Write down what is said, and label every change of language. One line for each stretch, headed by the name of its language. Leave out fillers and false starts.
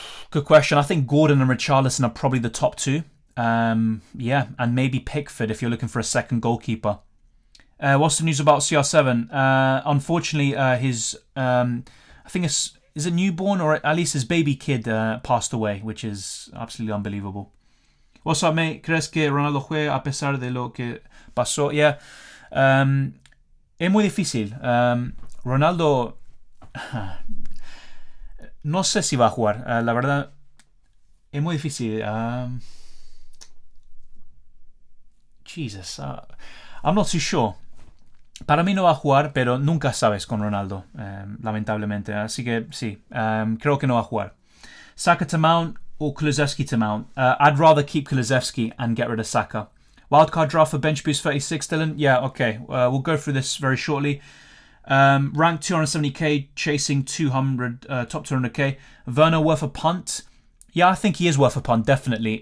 English: Good question. I think Gordon and Richarlison are probably the top 2. Yeah, and maybe Pickford if you're looking for a second goalkeeper. What's the news about CR7? Unfortunately, his I think is it newborn, or at least his baby kid passed away, which is absolutely unbelievable. What's up, mate?
Spanish: ¿Crees que Ronaldo juega a pesar de lo que pasó? Yeah, es muy difícil. Ronaldo no sé si va a jugar. La verdad, es muy difícil. Jesus,
English: I'm not too sure.
Spanish: Para mí no va a jugar, pero nunca sabes con Ronaldo, lamentablemente. Así que sí, creo que no va a jugar.
English: Saka to Mount or Kulusevski to Mount? I'd rather keep Kulusevski and get rid of Saka. Wildcard draft for bench boost 36, Dylan? Yeah, okay. We'll go through this very shortly. Ranked 270k, chasing 200, top 200k. Werner worth a punt? Yeah, I think he is worth a punt, definitely.